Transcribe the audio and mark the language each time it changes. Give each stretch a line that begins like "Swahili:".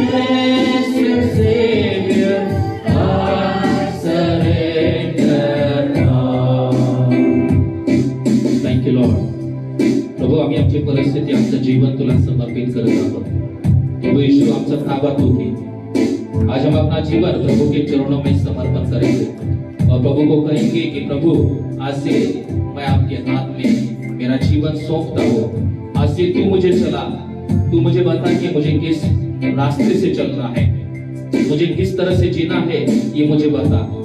English: blessed Savior, I surrender all. Thank you, Lord.
Marathi: प्रभू आम्ही आमची परिस्थिती आमचं जीवन तुला समर्पित करत आहोत. प्रभु यीशु आमचं ताबा तू घे.
Hindi: आज हम अपना जीवन प्रभु के चरणों में समर्पण करेंगे और प्रभु को कहेंगे कि प्रभु आज से मैं आपके हाथ में मेरा जीवन सौंपता हूँ. आज से तू मुझे चला, तू मुझे बता कि मुझे किस रास्ते से चलना है, मुझे किस तरह से जीना है, ये मुझे बता.